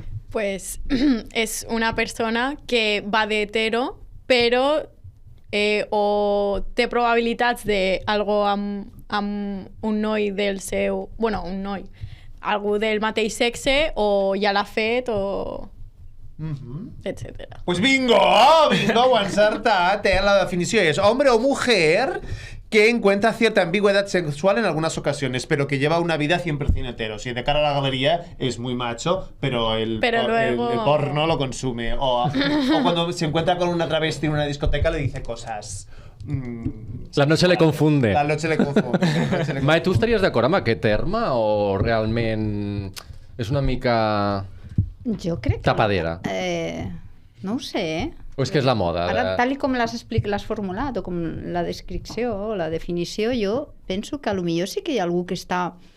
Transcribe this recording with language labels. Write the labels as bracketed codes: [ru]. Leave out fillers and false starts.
[es] Pues es una persona que va de hetero, [ca] però o té probabilitats de algo amb un noi del seu... Bueno, un noi. Algú del mateix sexe, o ja l'ha fet, o... etcétera. Pues bingo, ho ha encertat, la definició és [es] hombre o mujer que encuentra cierta ambigüedad sexual en algunas ocasiones, pero que lleva una vida 100% hetero. O sea, de cara a la galería es muy macho, pero el porno lo consume. O cuando se encuentra con una travesti en una discoteca le dice cosas... La noche le confunde. La noche le confunde. [ca] Mai, tu estaries d'acord amb aquest terme o realment és una mica... Jo crec que... tapadera? No ho sé, O és que és la moda? Ara, tal com l'has formulat, o com la descripció, o la definició, jo penso que potser sí que hi ha algú que està...